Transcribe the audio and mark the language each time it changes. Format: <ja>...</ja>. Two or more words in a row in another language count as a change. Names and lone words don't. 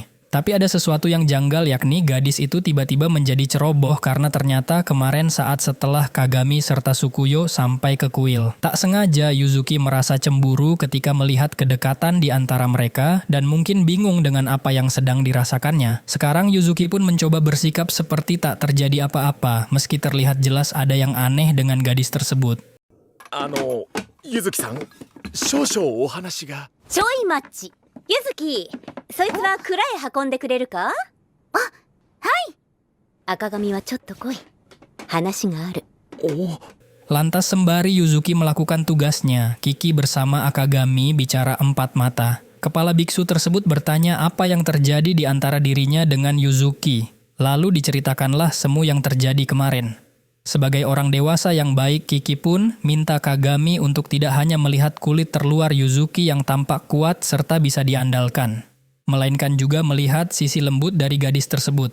<id>Tapi ada sesuatu yang janggal, yakni gadis itu tiba-tiba menjadi ceroboh karena ternyata kemarin saat setelah Kagami serta Sukuyo sampai ke kuil. Tak sengaja Yuzuki merasa cemburu ketika melihat kedekatan di antara mereka dan mungkin bingung dengan apa yang sedang dirasakannya. Sekarang Yuzuki pun mencoba bersikap seperti tak terjadi apa-apa, meski terlihat jelas ada yang aneh dengan gadis tersebut.</id> <ja>ゆずきさん、少々お話が。ちょいマッチ。ゆずき、そいつは蔵へ運んでくれるか？あ、はい。赤髪はちょっと来い。話がある。</ja> <id>Lantas sembari Yuzuki melakukan tugasnya, Kiki bersama Akagami bicara empat mata. Kepala biksu tersebut bertanya apa yang terjadi di antara dirinya dengan Yuzuki. Lalu diceritakanlah semua yang terjadi kemarin. Sebagai orang dewasa yang baik, Kiki pun minta Kagami untuk tidak hanya melihat kulit terluar Yuzuki yang tampak kuat serta bisa diandalkan, melainkan juga melihat sisi lembut dari gadis tersebut.</id>